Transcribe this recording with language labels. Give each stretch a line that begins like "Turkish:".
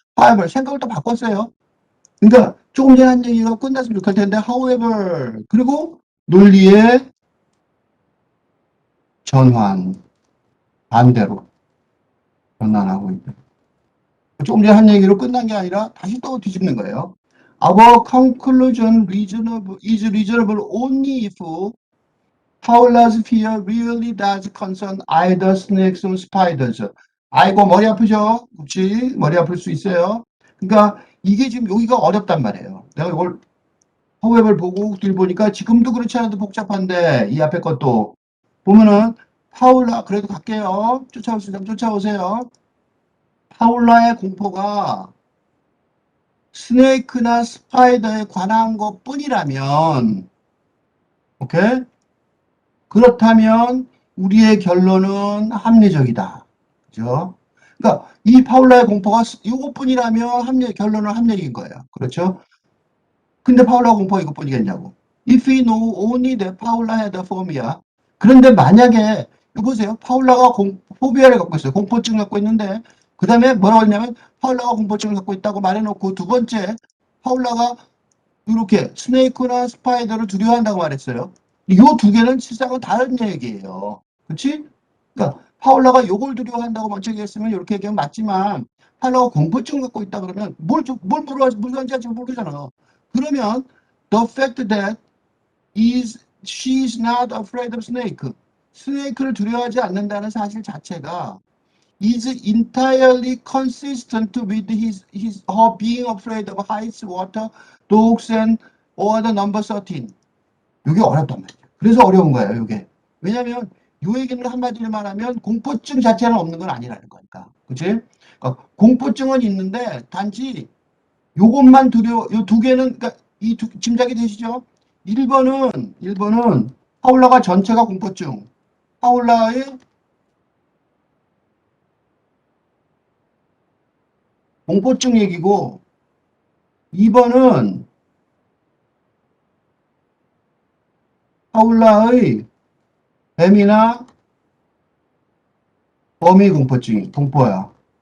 Korean: however, 생각을 또 바꿨어요. 그러니까 조금 전에 한 얘기가 끝났으면 좋을 텐데, however, 그리고 논리의 전환, 반대로 전환하고 있다. 조금 전에 한 얘기로 끝난 게 아니라 다시 또 뒤집는 거예요.
English: Our conclusion is reasonable only if Paula's fear really does concern either snakes or spiders.
Korean: 아이고 머리 아프죠? 그렇지? 머리 아플 수 있어요. 그러니까 이게 지금 여기가 어렵단 말이에요. 내가 이걸 however 보고 뒤를 보니까 지금도 그렇지 않아도 복잡한데 이 앞에 것도 보면은 파울라, 그래도 갈게요. 쫓아올 수 있으면 쫓아오세요. 파울라의 공포가 스네이크나 스파이더에 관한 것 뿐이라면, 오케이? 그렇다면 우리의 결론은 합리적이다. 그죠? 그러니까 이 파울라의 공포가 이것뿐이라면 결론은 합리적인 거예요. 그렇죠? 근데 파울라 공포가 이것뿐이겠냐고.
English: If we know only that Paula had a phobia.
Korean: 그런데 만약에 이거 보세요.
English: 파울라가
Korean: 포비아를 갖고 있어요. 공포증을 갖고 있는데, 그 다음에 뭐라고 했냐면, 파울라가 공포증을 갖고 있다고 말해놓고, 두 번째, 파울라가 이렇게 스네이크나 스파이더를 두려워한다고 말했어요. 이 두 개는 실상은 다른 얘기예요. 그렇지? 그러니까 파울라가 요걸 두려워한다고 먼저 얘기했으면 이렇게 얘기하면 맞지만 파울라가 공포증을 갖고 있다 그러면 뭘 무서워하는지 아직 모르잖아.
English: 그러면 the fact that she is not afraid of snake.
Korean: 스네이크를 두려워하지 않는다는 사실 자체가
English: is entirely consistent with her being afraid of heights, water, dogs, and or the number 13.
Korean: 이게 어렵단 말이야. 그래서 어려운 거예요, 이게. 왜냐면, 요 얘기는 한마디로 말하면 공포증 자체는 없는 건 아니라는 거니까. 그치? 그러니까 공포증은 있는데, 단지 요것만 요 두 개는, 그러니까 짐작이 되시죠? 1번은 파울라가 전체가 공포증. 파울라의 공포증 얘기고, 2번은 파울라의 뱀이나 범위 공포야.